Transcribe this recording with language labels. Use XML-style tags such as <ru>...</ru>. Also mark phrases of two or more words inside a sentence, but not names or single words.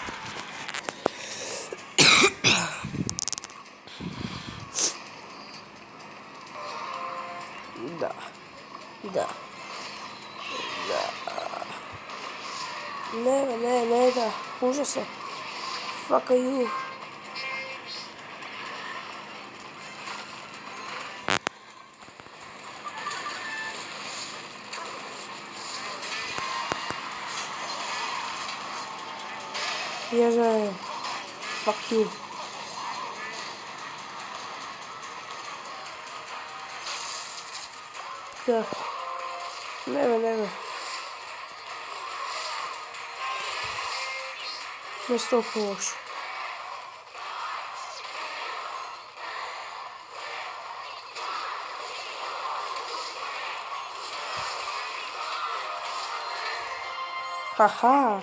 <bg>Да. Не, да. Ужас е.</bg> <en>Fuck you.</en> <ru>Я знаю.</ru> <en>Fuck you.</en> <bg>Да. Не. Не с толкова лошо. Ха-ха!</bg>